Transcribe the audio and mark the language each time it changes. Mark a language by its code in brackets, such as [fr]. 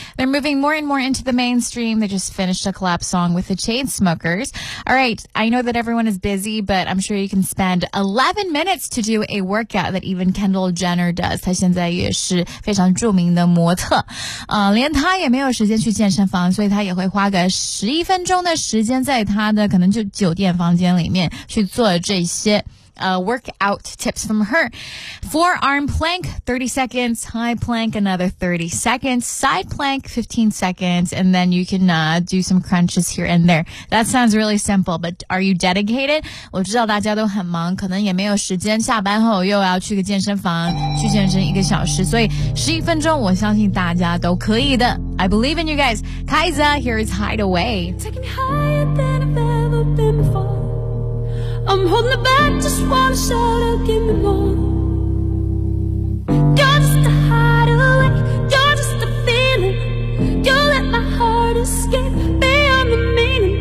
[en] They're moving more and more into the mainstream. They just finished a collab song with the Chainsmokers. All right, I know that everyone is busy, but I'm sure you can spend 11 minutes to do a workout that even Kendall Jenner does. [zh] 她现在也是非常著名的模特，连她也没有时间去健身房，所以她也会花个11分钟的时间在她的可能就酒店房间里面去做这些。 [en] Workout tips from her. Forearm plank, 30 seconds. High plank, another 30 seconds. Side plank, 15 seconds. And then you can, do some crunches here and there. That sounds really simple, but are you dedicated? [zh] 我知道大家都很忙，可能也没有时间下班后又要去个健身房，去健身一个小时。所以11分钟我相信大家都可以的。 [en] I believe in you guys. Kaiza, here is Hideaway. Taking me higher than I've ever been before. I'm holding it back, just wanna shout out, give me more. You're just a hideaway, you're just a feeling. You let my heart escape beyond the meaning.